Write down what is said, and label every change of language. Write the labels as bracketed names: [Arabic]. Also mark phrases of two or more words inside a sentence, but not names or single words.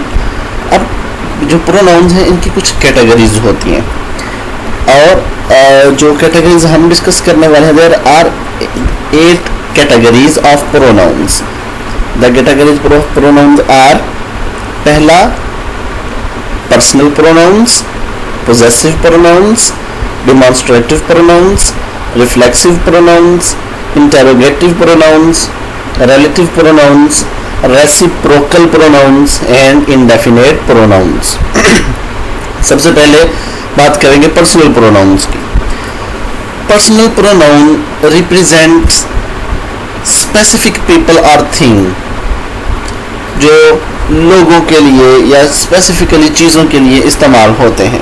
[Hindi] अब जो प्रोनाउंस हैं इनकी कुछ कैटेगरीज होती हैं और जो कैटेगरीज हम डिस्कस करने वाले हैं, [English] there are 8 categories of pronouns. the categories of pronouns are: पहला personal pronouns, possessive pronouns, demonstrative pronouns, reflexive pronouns, interrogative pronouns, relative pronouns, reciprocal pronouns and indefinite pronouns। [Hindi] सबसे पहले बात करेंगे [English] personal pronouns [Hindi] की। [English] personal pronoun represents specific people [Hindi] और थिंग, जो लोगों के लिए या स्पेसिफिकली चीज़ों के लिए इस्तेमाल होते हैं।